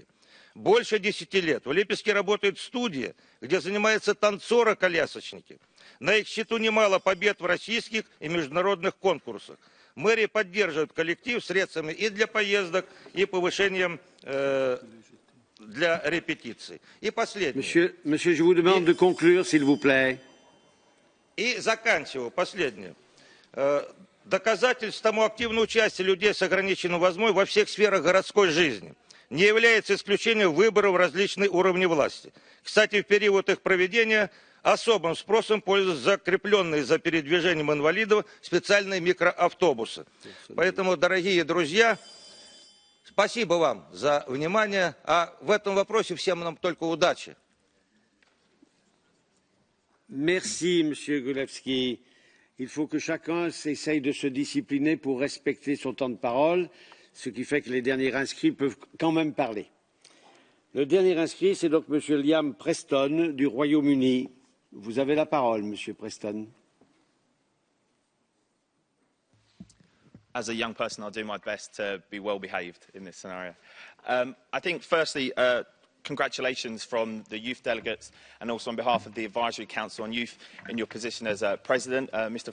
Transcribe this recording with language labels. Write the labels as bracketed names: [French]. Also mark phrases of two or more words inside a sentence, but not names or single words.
[Russian] Больше 10 лет в Липецке работает студия, где занимаются танцоры-колясочники. На их счету немало побед в российских и международных конкурсах. Мэрия поддерживает коллектив средствами и для поездок, и повышением для репетиций. И последнее. [French] Monsieur, je vous demande de conclure, s'il vous plaît. [Russian] И заканчиваю. Последнее. Доказательств тому активного участия людей с ограниченной возможностью во всех сферах городской жизни не является исключением выборов различных уровней власти. Кстати, в период их проведения особым спросом пользуются закрепленные за передвижением инвалидов специальные микроавтобусы. Поэтому, дорогие друзья, спасибо вам за внимание, а в этом вопросе всем нам только удачи. [French] Merci, Monsieur Gulewski. Il faut que chacun essaye de se discipliner pour respecter son temps de parole, ce qui fait que les derniers inscrits peuvent quand même parler. Le dernier inscrit, c'est donc Monsieur Liam Preston du Royaume-Uni. Vous avez la parole, Monsieur Preston. [English] As a young person, I'll do my best to be well behaved in this scenario. I think, firstly, congratulations from the youth delegates and also on behalf of the Advisory Council on Youth in your position as President, Mr.